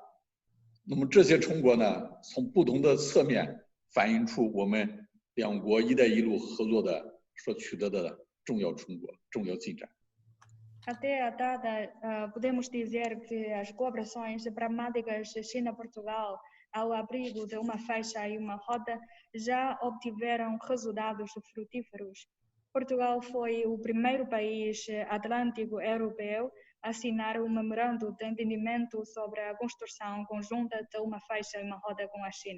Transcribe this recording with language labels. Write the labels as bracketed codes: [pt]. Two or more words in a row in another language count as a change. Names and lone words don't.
[zh] 那么这些成果呢，从不同的侧面反映出我们两国“一带一路”合作的所取得的重要成果、重要进展。 [pt] Até a data, podemos dizer que as cooperações pragmáticas China-Portugal, ao abrigo de uma faixa e uma rota, já obtiveram resultados frutíferos. Portugal foi o primeiro país atlântico europeu a assinar um memorando de entendimento sobre a construção conjunta de uma faixa e uma rota com a China.